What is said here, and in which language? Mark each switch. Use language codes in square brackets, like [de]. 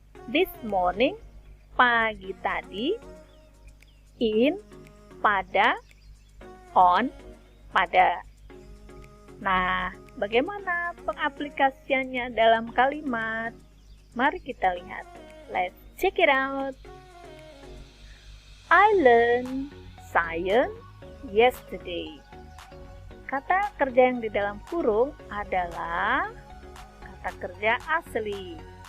[id] This morning, pagi tadi. In, pada. On, pada. Nah, bagaimana pengaplikasiannya dalam kalimat? Mari kita lihat. [en] Let's check it out. I learned science yesterday. [id] Kata kerja yang di dalam kurung adalah kata kerja asli.